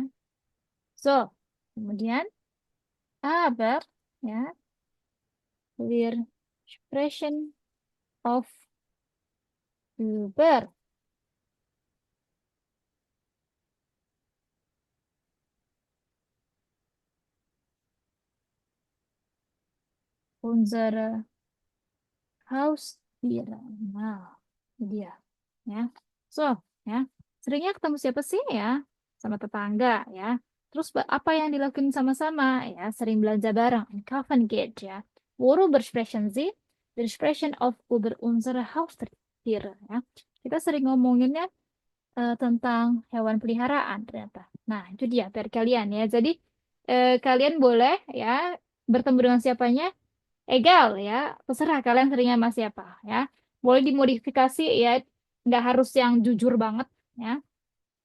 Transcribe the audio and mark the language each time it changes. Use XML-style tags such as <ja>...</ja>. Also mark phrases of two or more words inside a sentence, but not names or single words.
<de>So, kemudian aber ja, wir sprechen auf über unsere Haustiere.</de> <id>Nah, ini dia. Ya. So, ya. Seringnya ketemu siapa sih ya? Sama tetangga ya. Terus apa yang dilakukan sama-sama ya? Sering belanja bareng.</id> <de>Einkaufen geht ya. Worüber sprechen Sie? Wir sprechen auf über unsere Haustiere ya.</de> <id>Kita sering ngomonginnya tentang hewan peliharaan ternyata. Nah, itu dia PR kalian ya. Jadi kalian boleh ya bertemu dengan siapanya egal ya, terserah kalian seringnya sama siapa ya. Boleh dimodifikasi ya, nggak harus yang jujur banget ya.</id>